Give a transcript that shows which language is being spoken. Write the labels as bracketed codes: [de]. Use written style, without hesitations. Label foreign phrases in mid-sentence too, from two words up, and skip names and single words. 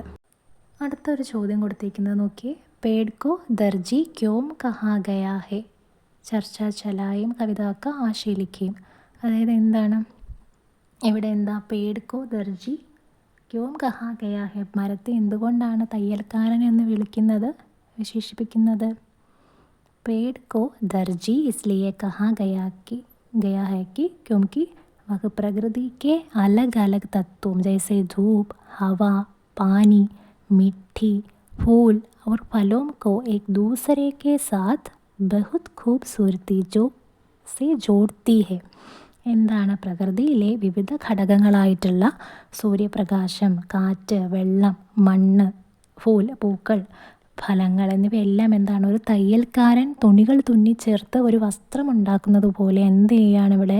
[ml] അടുത്തൊരു ചോദ്യം കൊടുത്തിരിക്കുന്നത് നോക്കിയേ, [hi] पेड़ को दर्जी क्यों कहा गया है, चर्चा चलाएं कविता का आशय लिखें. [ml] അതായത് എന്താണ്, ഇവിടെ എന്താ [hi] पेड़ को दर्जी क्यों कहा गया है, [ml] മരത്തെ എന്തുകൊണ്ടാണ് തയ്യൽക്കാരൻ എന്ന് വിളിക്കുന്നത്, വിശേഷിപ്പിക്കുന്നത്? [hi] पेड़ को दर्जी इसलिए कहा गया है कि क्योंकि वह प्रकृति के अलग अलग तत्वों जैसे धूप, हवा, पानी, मिट्टी, फूल और फलों को एक दूसरे के साथ बहुत खूबसूरती से जोड़ती है. [ml] എന്താണ് പ്രകൃതിയിലെ വിവിധ ഘടകങ്ങളായിട്ടുള്ള സൂര്യപ്രകാശം, കാറ്റ്, വെള്ളം, മണ്ണ്, പൂക്കൾ, ഫലങ്ങൾ എന്നിവയെല്ലാം എന്താണ് ഒരു തയ്യൽക്കാരൻ തുണികൾ തുന്നിച്ചേർത്ത് ഒരു വസ്ത്രം ഉണ്ടാക്കുന്നത് പോലെ എന്ത് ചെയ്യുകയാണ് ഇവിടെ?